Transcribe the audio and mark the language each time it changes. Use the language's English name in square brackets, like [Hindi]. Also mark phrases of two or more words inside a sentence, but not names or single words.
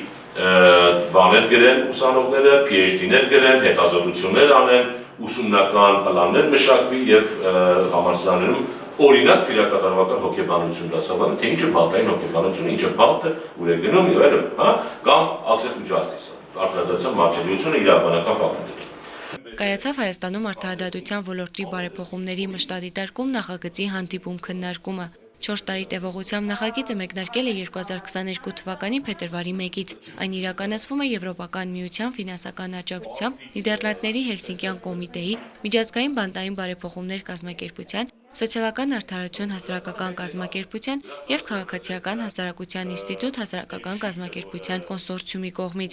[Armenian] բաներ գրեն ուսանողները, PhD-ներ գրեն, հետազոտություններ անեն, ուսումնական պլաններ մշակվի եւ համալսարաններում օրինակ քրեակատարողական հոգեբանություն դասավանդը, թե ինչը բալտային հոգեբանությունը, ինչը բալտը, ուր է գնում եւ այլն, հա, կամ [English] access to justice, [Armenian] արտադրության մարջելիությունը իրավաբանական ֆակուլտետում։ Կայացավ Հայաստանում արդարադատության ոլորտի բարեփոխումների մշտադիտարկում նախագծի հանդիպում քննարկումը։ 4 տարի տևողությամբ նախագիծը մեկնարկել է 2022 թվականի փետրվարի 1-ից։ Այն իրականացվում է Եվրոպական միության ֆինանսական աջակցությամբ Նիդերլանդների Հելսինկյան կոմիտեի, միջազգային բանտային բարեփոխումներ կազմակերպության, Սոցիալական արդարություն հասարակական կազմակերպության եւ Քաղաքացիական հասարակության ինստիտուտ հասարակական կազմակերպության կոնսորցիումի կողմից։